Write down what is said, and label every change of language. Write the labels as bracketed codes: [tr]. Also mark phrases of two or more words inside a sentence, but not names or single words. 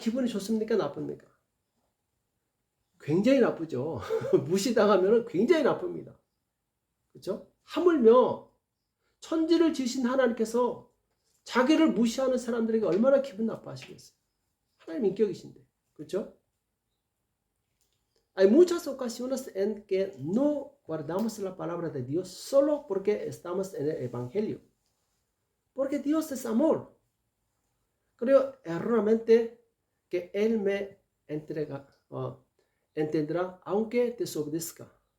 [ko] 기분이 좋습니까? 나쁩니까? 굉장히 나쁘죠. 무시당하면 굉장히 나쁩니다. 그렇죠? 하물며 천지를 지으신 하나님께서 자기를 무시하는 사람들에게 얼마나 기분 나빠하시겠어요? 하나님 인격이신데. 그렇죠? [es] Hay muchas ocasiones en que no guardamos la palabra de Dios solo porque estamos en el Evangelio. Porque Dios es amor. Creo erróneamente que Él me entenderá aunque desobedezca.